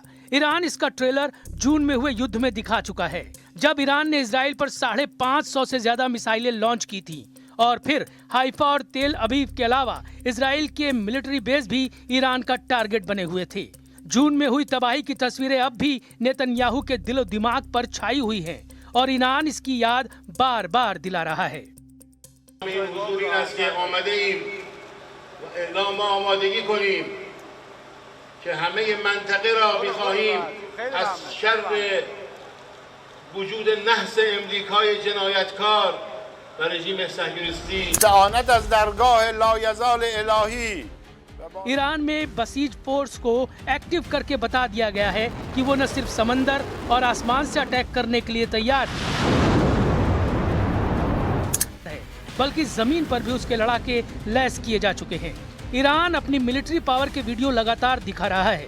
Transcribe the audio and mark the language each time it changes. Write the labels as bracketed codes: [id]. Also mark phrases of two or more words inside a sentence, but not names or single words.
[hi] ईरान इसका ट्रेलर जून में हुए युद्ध में दिखा चुका है, जब ईरान ने इजराइल पर 550 से ज्यादा मिसाइलें लॉन्च की थी और फिर हाइफा और तेल अवीव के अलावा इजराइल के मिलिट्री बेस भी ईरान का टारगेट बने हुए थे। जून में हुई तबाही की तस्वीरें अब भी नेतन्याहू के दिलो दिमाग पर छाई हुई हैं और ईरान इसकी याद बार बार दिला रहा है। [fa] اعلام آمادگی کنیم که همه منطقه را می‌خواهیم از شر وجود نحس امریکای جنایتکار و رژیم صهیونیستی استعانت از درگاه لایزال الهی [hi] ईरान में बसीज फोर्स को एक्टिव करके बता दिया गया है कि वो न सिर्फ समंदर और आसमान से अटैक करने के लिए तैयार है, बल्कि जमीन पर भी उसके लड़ाके लैस किए जा चुके हैं। ईरान अपनी मिलिट्री पावर के वीडियो लगातार दिखा रहा है।